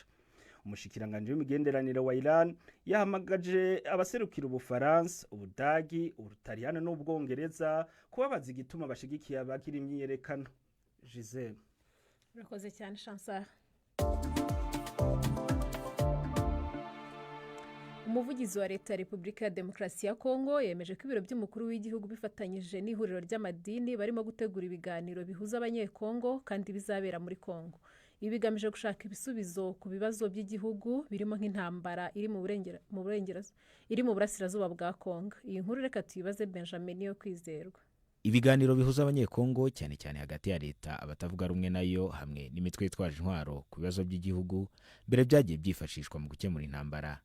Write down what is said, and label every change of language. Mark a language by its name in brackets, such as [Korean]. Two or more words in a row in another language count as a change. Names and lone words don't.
[Rundi] Umushikiranganje w'imigenderanire wa Iran yahamagaje abaserukira Ubufaransa, Ubudagi, Ubutaliyano n'Ubwongereza kubabaza igituma bashigikiye abagira imyiyerekano. Gisele. [Kinyarwanda] Urakoze cyane Chance. umuvugizi wa leta ya repubulika ya demokarasi ya kongo yemeje ko ibiro by'umukuru w'igihugu bifatanyije n'ihuriro ry'amadini barimo gutegura ibiganiro bihuza abanyekongo kandi bizabera muri kongo. Ibi bigamije gushaka ibisubizo ku bibazo by'igihugu birimo nk'intambara iri mu burasirazuba bwa kongo. Iyi nkuru reka tuyibaze Benjamin yo kwizerwa. Ibiganiro bihuza abanyekongo cyane cyane hagati ya leta, abatavuga rumwe nayo hamwe n'imitwe yitwaje intwaro ku bibazo by'igihugu mbere byagiye byifashishwa mu gukemura intambara.